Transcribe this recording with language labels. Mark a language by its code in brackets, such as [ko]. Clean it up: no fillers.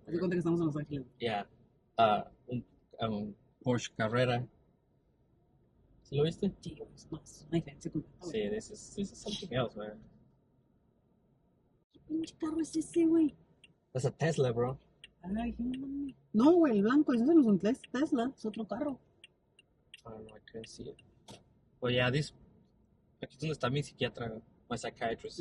[es] Haz de cuenta que estamos en Los Ángeles. [en] Yeah. [es] Un Porsche Carrera. ¿Sí lo viste? Sí, no, es una diferencia completa. [en] Sí, this is something else, man. [es] ¿Qué pinche carro es ese, güey? [en] That's a Tesla, bro. [es] Ay, no, güey, el blanco, ese no es un Tesla, es otro carro. [en] I don't know, I can't see it. But yeah, this. [es] Aquí es donde está mi psiquiatra, [en] my psychiatrist.